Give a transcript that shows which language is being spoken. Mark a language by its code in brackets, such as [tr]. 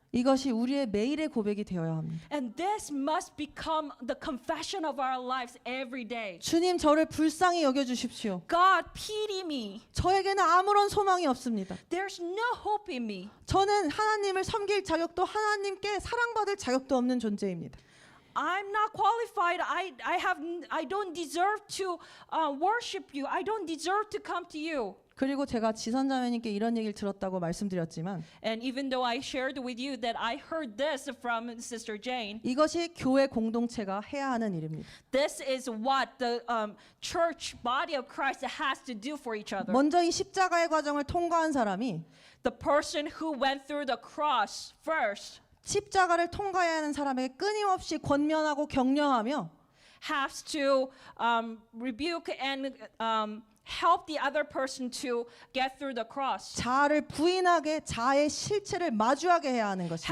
[ko] 이것이 우리의 매일의 고백이 되어야 합니다. [en] And this must become the confession of our lives every day. [ko] 주님 저를 불쌍히 여겨주십시오. [en] God, pity me. [ko] 저에게는 아무런 소망이 없습니다. [en] There's no hope in me. [ko] 저는 하나님을 섬길 자격도 하나님께 사랑받을 자격도 없는 존재입니다. [en] I'm not qualified. I don't deserve to worship you. I don't deserve to come to you. [ko] 그리고 제가 지선자매님께 이런 얘기를 들었다고 말씀드렸지만 [en] And even though I shared with you that I heard this from Sister Jane, [ko] 이것이 교회 공동체가 해야 하는 일입니다. [en] this is what the church body of Christ has to do for each other. [ko] 먼저 이 십자가의 과정을 통과한 사람이 [en] The person who went through the cross first [ko] 십자가를 통과해야 하는 사람에게 끊임없이 권면하고 격려하며 [en] has to rebuke and help the other person to get through the cross. [ko] 자아를 부인하게 자아의 실체를 마주하게 해야 하는 것입니다.